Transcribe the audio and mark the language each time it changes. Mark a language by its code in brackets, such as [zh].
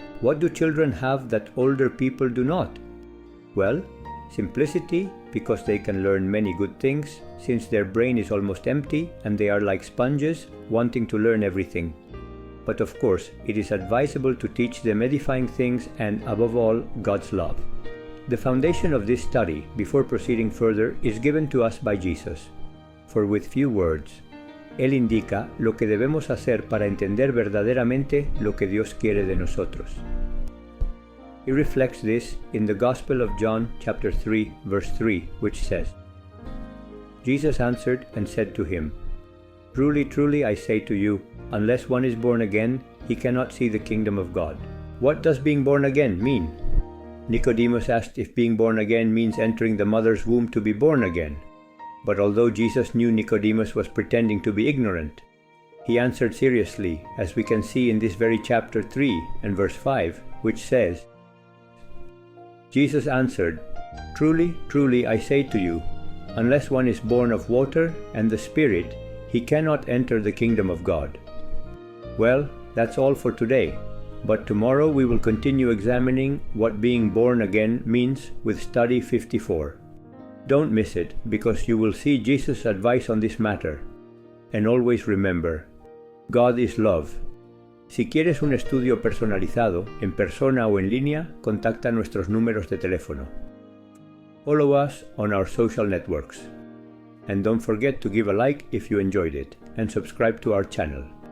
[en] What do children have that older people do not? Well, simplicity, because they can learn many good things, since their brain is almost empty and they are like sponges, wanting to learn everything. But of course, it is advisable to teach them edifying things and, above all, God's love. The foundation of this study, before proceeding further, is given to us by Jesus. For with few words, [es] Él indica lo que debemos hacer para entender verdaderamente lo que Dios quiere de nosotros. [en] He reflects this in the Gospel of John chapter 3, verse 3, which says, "Jesus answered and said to him, 'Truly, truly, I say to you, unless one is born again, he cannot see the kingdom of God.'" What does being born again mean? Nicodemus asked if being born again means entering the mother's womb to be born again. But although Jesus knew Nicodemus was pretending to be ignorant, he answered seriously, as we can see in this very chapter 3 and verse 5, which says, Jesus answered, "Truly, truly, I say to you, unless one is born of water and the Spirit, he cannot enter the kingdom of God." Well, that's all for today, but tomorrow we will continue examining what being born again means with study 54. Don't miss it, because you will see Jesus' advice on this matter. And always remember, God is love. [es] Si quieres un estudio personalizado, en persona o en línea, contacta nuestros números de teléfono. [en] Follow us on our social networks. And don't forget to give a like if you enjoyed it, and subscribe to our channel.